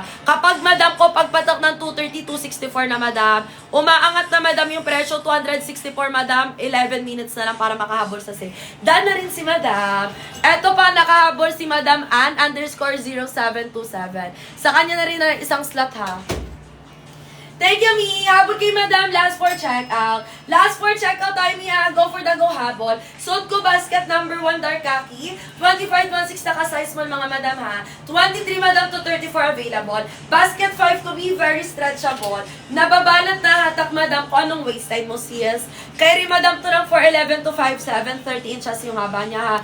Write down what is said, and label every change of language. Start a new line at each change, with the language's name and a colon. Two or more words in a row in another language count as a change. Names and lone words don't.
Filipino: Kapag, madam ko, pagpatak ng 230, 264 na, madam. Umaangat na, madam, yung presyo. 264, madam. 11 minutes na lang para makahabol sa sale. Done na rin si madam. Eto pa, nakahabol si madam Ann, _0727. Sa kanya na rin na isang slot, ha.
English: Thank you, Mi.
Filipino: Habol kay madam.
English: Last 4 checkout. Last 4 checkout
Filipino: tayo,
English: Mi. Go for the go habol.
Filipino: Suot ko
English: basket number 1, dark khaki.
Filipino: 25-16 naka-
English: size small,
Filipino: mga madam ha. 23 madam to 34 available. Basket 5 ko, Mi.
English: Very stretchable.
Filipino: Nababalot na hatak, madam, kung anong
English: waist time
Filipino: mo, sis. Kay rin, madam, to ng 4'11 to 5'7",
English: 30 inches
Filipino: yung haba niya ha.